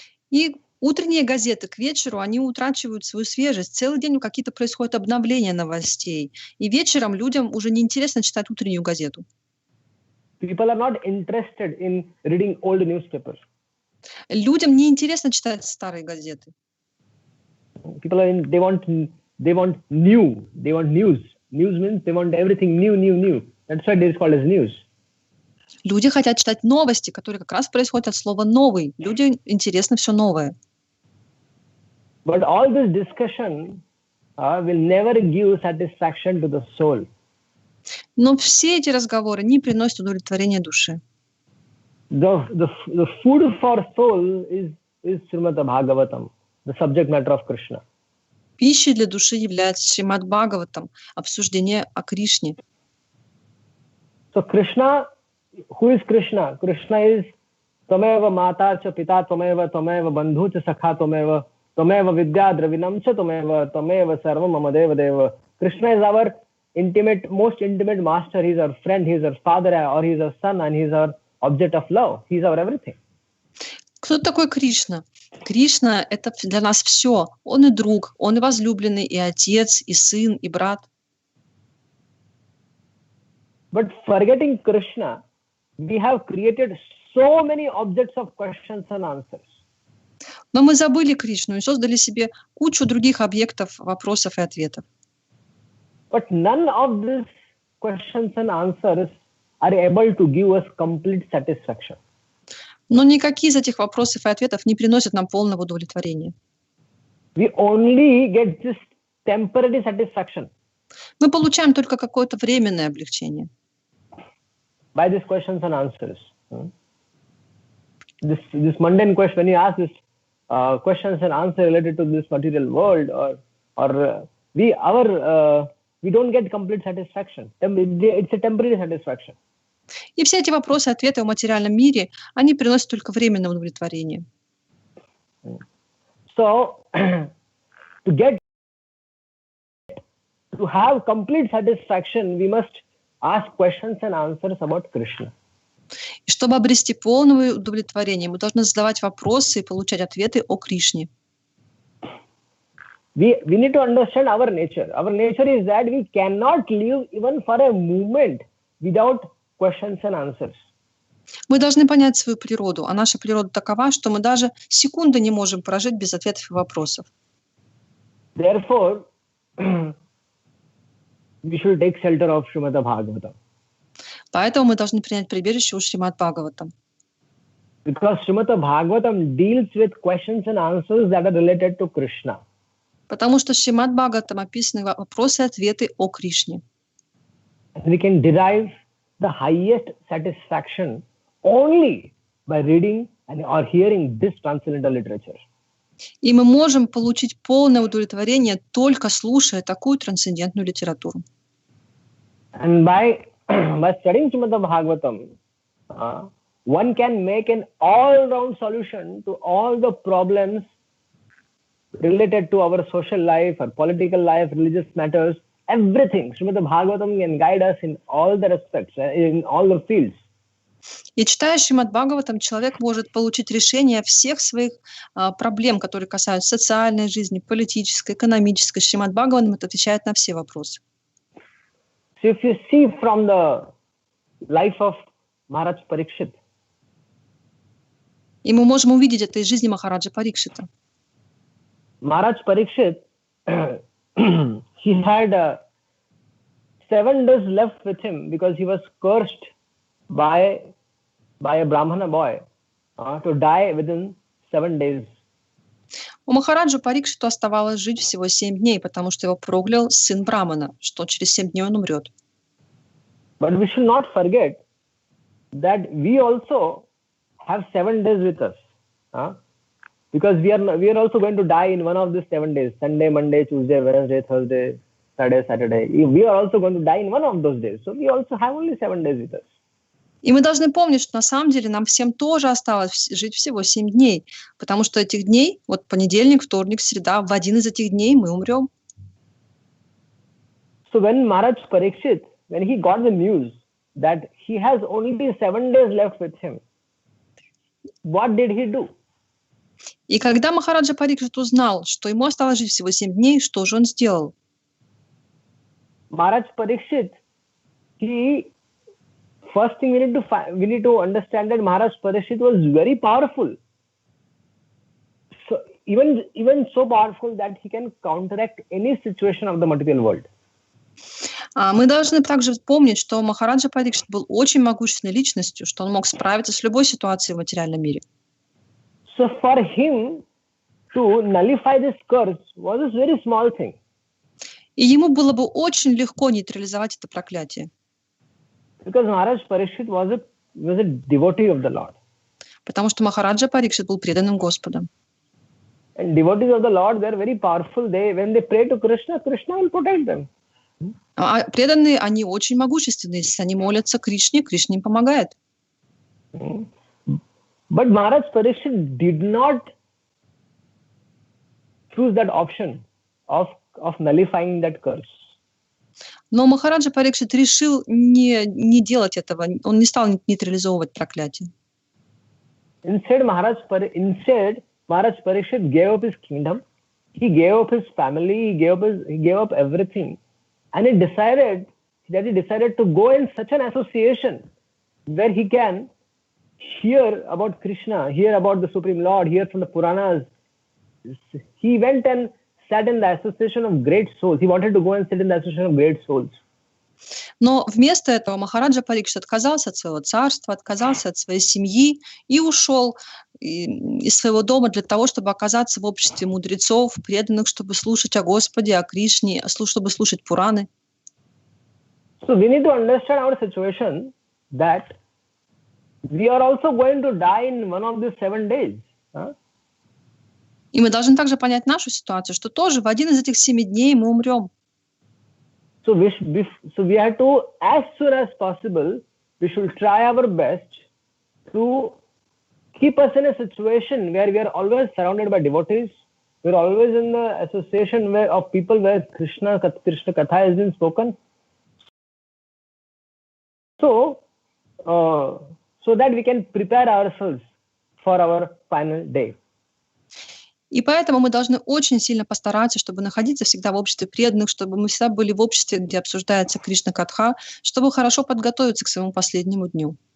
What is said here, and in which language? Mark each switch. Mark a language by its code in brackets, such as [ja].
[ru] И утренние газеты к вечеру, они утрачивают свою свежесть. Целый день какие-то происходят обновления новостей. И вечером людям уже неинтересно читать утреннюю газету. [en] People are not interested in reading old newspapers. [ru] Людям неинтересно читать старые газеты. [en] People are they want news. News means they want everything new. That's why it is called as news. [ru] Люди хотят читать новости, которые как раз происходят от слова «новый». Людям интересно все новое. [en] But all this discussion will never give satisfaction to the soul. [ru] Но все эти разговоры не приносят удовлетворения душе. [en] The food for soul is Srimad Bhagavatam, the subject matter of Krishna. [ru] Пищей для души является Шримад Бхагаватам, обсуждение о Кришне. [en] So Krishna, who is Krishna? Krishna is [sa] Tameva Mata cha Pita Tameva Bandhu cha Sakha Tameva Vidya Dravinam cha Tameva Sarvam Mamadeva Deva. [en] Krishna is our most intimate master. He is our friend. He is our father, or he is our son, and he is our object of love. He is our everything. [ru] Кто такой Кришна? Кришна — это для нас все. Он и друг, он и возлюбленный, и отец, и сын, и брат. [en] But forgetting Krishna, we have created so many objects of questions and answers. [ru] Но мы забыли Кришну и создали себе кучу других объектов вопросов и ответов. [en] But none of these questions and answers are able to give us complete satisfaction. [ru] Но никакие из этих вопросов и ответов не приносят нам полного удовлетворения. [en] We only get this temporary satisfaction. [ru] Мы получаем только какое-то временное облегчение. [en] By these questions and answers. This mundane question, when you ask this questions and answers related to this material world, or we don't get complete satisfaction. It's a temporary satisfaction. [ru] И все эти вопросы, ответы в материальном мире, они приносят только временное удовлетворение. [en] So, to have complete satisfaction, we must ask questions and answers about Krishna. [ru] И чтобы обрести полное удовлетворение, мы должны задавать вопросы и получать ответы о Кришне. [en] We need to understand our nature. Our nature is that we cannot live even for a moment without questions and answers. [ru] Мы должны понять свою природу, а наша природа такова, что мы даже секунды не можем прожить без ответов и вопросов. [en] Therefore, we should take shelter of Srimad Bhagavatam. [ru] Поэтому мы должны принять прибежище у Шримад Бхагаватам. [en] Because Srimad Bhagavatam deals with questions and answers that are related to Krishna. [ru] Потому что Шримад Бхагаватам описаны вопросы и ответы о Кришне. [en] We can derive the highest satisfaction only by reading or hearing this transcendental literature. [ru] И мы можем получить полное удовлетворение, только слушая такую трансцендентную литературу. [en] And by studying Srimad Bhagavatam, one can make an all-round solution to all the problems related to our social life, our political life, religious matters, everything. Srimad Bhagavatam can guide us in all the aspects, in all the fields. [ru] И читая Шримад Бхагаватам, человек может получить решение всех своих проблем, которые касаются социальной жизни, политической, экономической. Шримад Бхагаватам отвечает на все вопросы. [en] So if you see from the life of Maharaj Parikshit, [ru] и мы можем увидеть это из жизни Махараджа Парикшита. [en] Maharaj Parikshit, he had 7 days left with him because he was cursed by a Brahmana boy to die within 7 days. [ru] У Махараджа Парикшиту оставалось жить всего 7 дней, потому что его проклял сын Брамана, что через 7 дней он умрет. [en] But we should not forget that we also have 7 days with us. Because we are also going to die in one of these 7 days. Sunday, Monday, Tuesday, Wednesday, Thursday, Friday, Saturday. We are also going to die in one of those days. So we also have only 7 days with us. [ru] И мы должны помнить, что на самом деле нам всем тоже осталось жить всего 7 дней, потому что этих дней, вот понедельник, вторник, среда, в один из этих дней мы умрем. [en] So when Maharaj Parikshit, when he got the news that he has only 7 days left with him, what did he do? [ru] И когда Махараджа Парикшит узнал, что ему осталось жить всего 7 дней, что же он сделал? [en] Maharaj Parikshit, first thing we need to understand that Maharaj Parikshit was very powerful. So even so powerful that he can counteract any situation of the material world. [ru] Мы должны также помнить, что Махараджа Парикшит был очень могущественной личностью, что он мог справиться с любой ситуацией в материальном мире. [en] So for him to nullify this curse was a very small thing. [ru] И ему было бы очень легко нейтрализовать это проклятие. [en] Because Maharaj Parikshit was a devotee of the Lord. [ru] Потому что Махараджа Парикшит был преданным Господом. [en] And devotees of the Lord, they are very powerful. When they pray to Krishna, Krishna will protect them. [ru] А преданные, они очень могущественные. Если они молятся Кришне, Кришна им помогает. [en] But Maharaj Parikshit did not choose that option of nullifying that curse. [ru] Но Махараджа Парикшит решил не делать этого. Он не стал нейтрализовывать проклятие. [en] Instead, Maharaj Parikshit gave up his kingdom. He gave up his family. He gave up everything. And he decided to go in such an association where he can hear about Krishna, hear about the Supreme Lord, hear from the Puranas. He went and sat in the association of great souls. He wanted to go and sit in the association of great souls. [ru] Но вместо этого Махараджа Парикшит отказался от своего царства, отказался от своей семьи и ушел из своего дома для того, чтобы оказаться в обществе мудрецов, преданных, чтобы слушать о Господе, о Кришне, чтобы слушать Пураны. [en] So we need to understand our situation that we are also going to die in one of these 7 days. [ru] И мы должны также понять нашу ситуацию, что тоже в один из этих 7 дней мы умрем. [en] So we have to, as soon as possible, we should try our best to keep us in a situation where we are always surrounded by devotees. We are always in the association of people where Krishna Katha has been spoken. So that we can prepare ourselves for our final day. [ru] И поэтому мы должны очень сильно постараться, чтобы находиться всегда в обществе преданных, чтобы мы всегда были в обществе, где обсуждается Кришна Катха, чтобы хорошо подготовиться к своему последнему дню.